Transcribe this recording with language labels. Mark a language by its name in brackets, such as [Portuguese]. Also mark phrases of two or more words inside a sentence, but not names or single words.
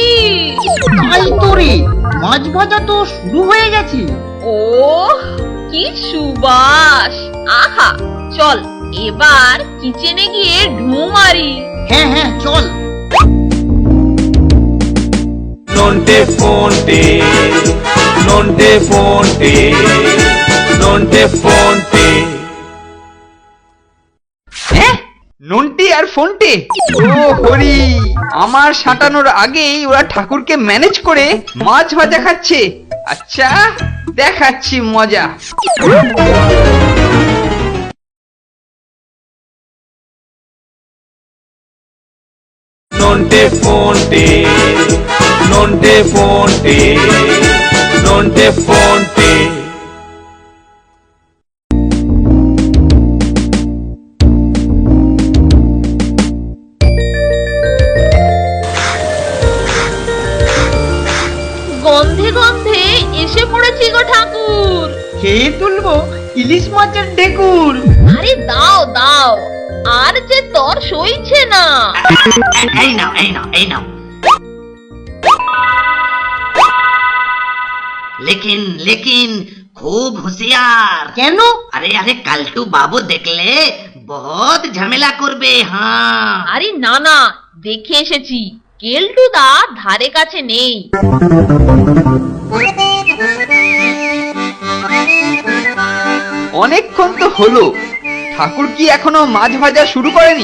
[Bangla] তাই তো রে, মাছ ভাজা তো শুরু হয়ে গেছে। ও কি সুবাস! আহা, চল এবার কিচেনে গিয়ে ঢু মারি। হ্যাঁ হ্যাঁ চল। Nonte fonte, nonte fonte, nonte fonte. নন্টি আর ফোনটে? ও হরি, আমার সাঁটানোর আগেই ওরা ঠাকুরকে ম্যানেজ করে মাছ ভাজা খাচ্ছে। আচ্ছা, দেখাচ্ছি মজা। Nonte fonte, nonte fonte, nonte fonte. গন্ধে গন্ধে এসে পড়েছি গো ঠাকুর। খেয়ে তুলবো ইলিশ মাছের ঢেকুর। আরে দাও দাও, আর যে তর সইছে না। এই নাও এই নাও এই নাও। [Hindi] लेकिन लेकिन खूब होशियार। [Bangla] কেন? আরে আরে কালটু বাবু দেখলে বহুত ঝামেলা করবে। হ্যাঁ আরে না না, দেখে এসেছি কেলটুদা ধারে কাছে নেই। অনেকক্ষণ তো হলো, ঠাকুর কি এখনো মাছ ভাজা শুরু করেনি?